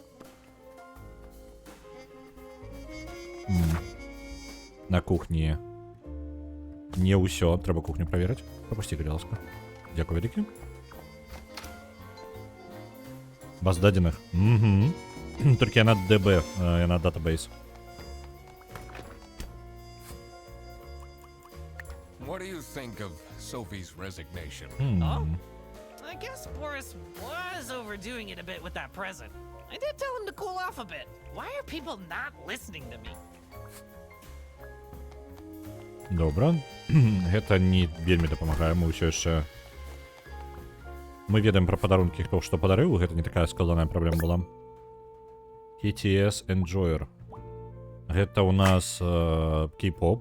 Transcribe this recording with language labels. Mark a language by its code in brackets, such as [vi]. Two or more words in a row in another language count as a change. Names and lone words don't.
[be] На кухні. Не ўсё. Трэба кухню праверыць. Прапусці, калі ласка. Дзякуй вялікі. Баз дадзеных. Толькі яна DB, яна датабейс. [en] What do you think of Sophie's resignation? Oh? I guess Boris was overdoing it a bit with that present. I did tell him to cool off a bit. Why are people not listening to me? [be] Добра. Гэта не вельмі дапамагае. Мы ўсё яшчэ... Мы ведаем пра падарункі, хто што падарыў. Гэта не такая складаная праблема была. TTS Enjoyer. Гэта ў нас кей-поп.